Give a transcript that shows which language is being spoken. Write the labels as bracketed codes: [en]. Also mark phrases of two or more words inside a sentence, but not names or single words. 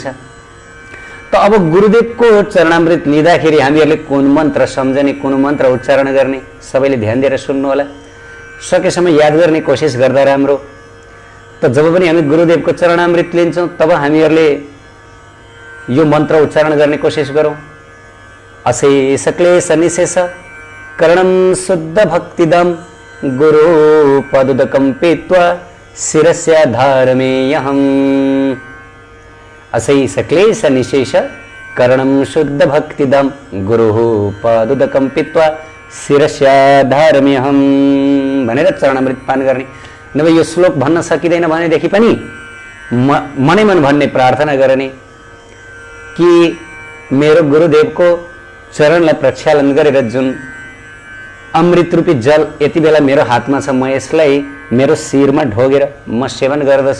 [ne] त अब गुरुदेवको चरणामृत लिँदाखेरि हामीहरूले कुन मन्त्र सम्झने, कुन मन्त्र उच्चारण गर्ने, सबैले ध्यान दिएर सुन्नु होला। सकेसम्म याद गर्ने कोसिस गर्दा राम्रो। त जब पनि हामी गुरुदेवको चरणामृत लिन्छौँ तब हामीहरूले यो मन्त्र उच्चारण गर्ने कोसिस गरौँ। [sa] अशेष क्लेश निशेष करणं शुद्ध भक्तिदम गुरु पदुदकं पीत्वा शिरस्या धारमेयहम्। अशेष क्लेश निशेष करणं शुद्ध भक्तिदम गुरु पदुदकं पीत्वा शिरस्या धारमेयहम् [ne] भनेर चरणामृत पान गर्ने। नभए यो श्लोक भन्न सकिँदैन भनेदेखि पनि मनै मन भन्ने, प्रार्थना गर्ने कि मेरो गुरुदेवको चरणलाई प्रक्षालन गरेर जुन अमृत रूपी जल यति बेला मेरो हातमा छ, म यसलाई मेरो शिरमा ढोगेर म सेवन गर्दछु।